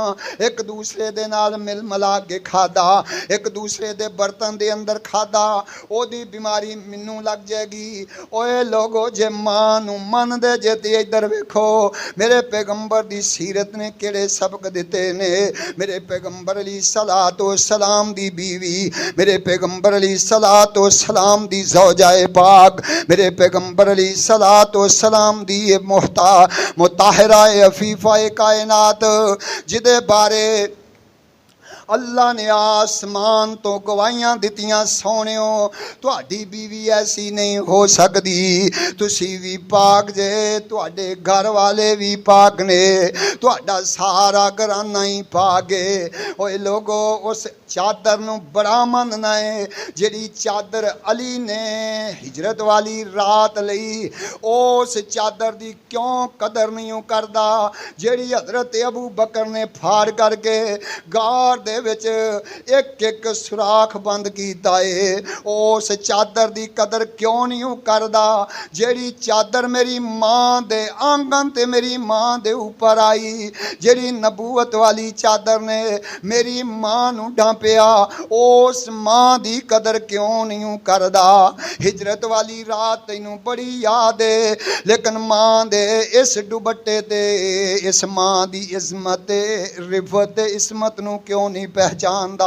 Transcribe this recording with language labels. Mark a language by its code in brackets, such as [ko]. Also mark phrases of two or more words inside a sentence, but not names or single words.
[pa] اک دوجے دے نال مل ملا کے کھادا، اک دوجے دے برتن دے اندر کھادا، اودی بیماری مینوں لگ جائے گی. اوئے لوگو جے ماں نوں مندے جے تے ادھر ویکھو میرے پیغمبر دی سیرت نے کیہڑے سبق دتے نے. میرے پیغمبر [ar] علی صلاۃ و سلام [pa] دی بیوی، میرے پیغمبر [ar] علی صلاۃ و سلام [pa] دی زوجۂ پاک، میرے پیغمبر [ar] علی صلاۃ و سلام [pa] دی مطہرہ عفیفہ کائنات جدے بارے اللہ نے آسمان توں گواہیاں دتیاں سوہنیو تہاڈی بیوی ایسی نہیں ہو سکدی، تسی بھی پاک جے، تہاڈے گھر والے بھی پاک نے، تہاڈا سارا گھرانہ ہی پاک ہے. اوئے لوگو اس چادر نوں بڑا منّنا ہے جیہڑی چادر علی نے ہجرت والی رات لئی، اس چادر دی کیوں قدر نہیں کردا جیہڑی حضرت ابو بکر نے پھاڑ کرکے غار دے دے وچ ایک ایک سوراخ بند کیتا ہے، اس چادر دی قدر کیوں نہیں کردا جیڑی چادر میری ماں دے آنگن تے میری ماں دے اوپر آئی، جیڑی نبوت والی چادر نے میری ماں نو ڈھانپیا، اس ماں دی قدر کیوں نہیں کردا؟ ہجرت والی رات تینوں بڑی یاد ہے، لیکن ماں دے اس دوپٹے تے اس ماں دی عظمت رفت عصمت نو کیوں نہیں پہچاندا؟